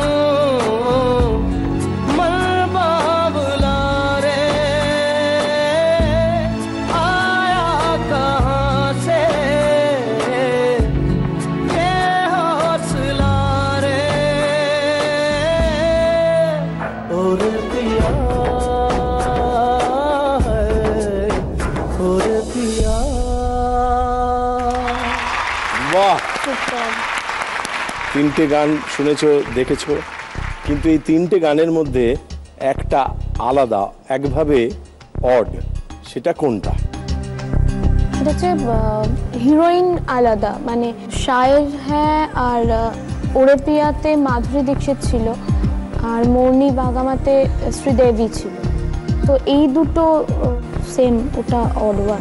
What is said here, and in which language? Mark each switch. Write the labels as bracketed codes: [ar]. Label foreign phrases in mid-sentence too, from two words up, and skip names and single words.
[hi] मन बाबला रे आया कहाँ से ये हौसला रे और पिया और पिया। [bn] বাহ, তিনটে গান শুনেছো দেখেছো, কিন্তু এই তিনটে গানের মধ্যে একটা আলাদা, একভাবে অড, সেটা কোনটা? সেটা হচ্ছে হিরোইন আলাদা, মানে শায়ের হ্যাঁ আর ওরে পিয়াতে মাধুরী দীক্ষিত ছিল আর মৌনি বাগামাতে শ্রীদেবী ছিল, তো এই দুটো সেম, ওটা [en] odd one.